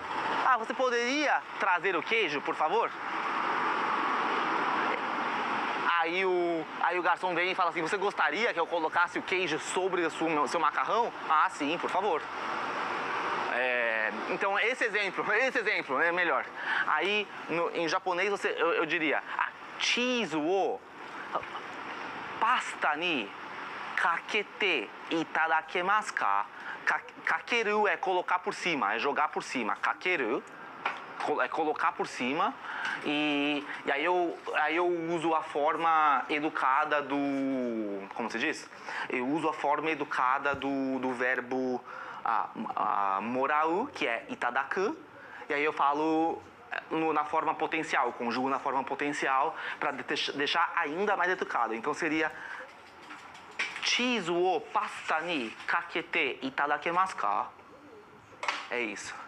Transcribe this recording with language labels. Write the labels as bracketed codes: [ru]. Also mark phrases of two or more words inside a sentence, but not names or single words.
[pt] você poderia trazer o queijo, por favor? Aí o garçom vem e fala assim, você gostaria que eu colocasse o queijo sobre o seu macarrão? Sim, por favor. Então esse exemplo é melhor. Aí em japonês eu diria, [ja] チーズをパスタにかけていただけますか? [pt] Kakeru é colocar por cima, é jogar por cima. Kakeru é colocar por cima. E aí eu uso a forma educada do... Como se diz? Eu uso a forma educada do verbo morau, que é itadaku. E aí eu falo na forma potencial, conjugo na forma potencial para deixar ainda mais educado. Então seria... [ja] チーズをパスタにかけていただけますか? [pt] É isso.